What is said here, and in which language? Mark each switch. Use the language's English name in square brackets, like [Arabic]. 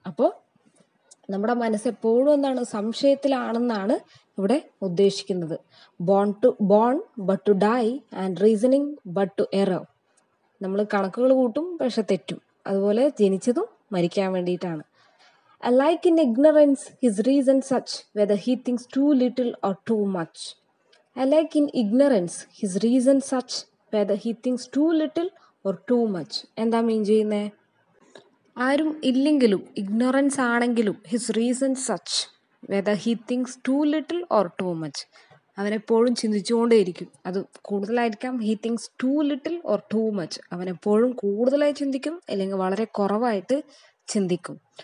[Malayalam] അപ്പോൾ നമ്മുടെ മനസ്സെപ്പോഴും എന്താണ്? സംശയത്തിലാണെന്നാണ് ഇവിടെ ഉദ്ദേശിക്കുന്നത്. [English] Born but to die and reasoning but to error. [Malayalam] നമ്മൾ കണക്കുകൾ കൂട്ടും പക്ഷെ തെറ്റും. അതുപോലെ ജനിച്ചതും മരിക്കാൻ വേണ്ടിയിട്ടാണ്. [English] Alike in ignorance his reason such, whether he thinks too little or too much. Alike in ignorance his reason such, whether he thinks too little or too much. [Malayalam] എന്താ മീൻ ചെയ്യുന്നേ? ആരും ഇല്ലെങ്കിലും [English] Ignorance ആണെങ്കിലും his reason such, whether he thinks too little or too much. [Malayalam] അവനെപ്പോഴും ചിന്തിച്ചുകൊണ്ടേയിരിക്കും. അത് കൂടുതലായിരിക്കാം. [English] He thinks too little or too much. [Malayalam] അവനെപ്പോഴും കൂടുതലായി ചിന്തിക്കും അല്ലെങ്കിൽ വളരെ കുറവായിട്ട് ചിന്തിക്കും.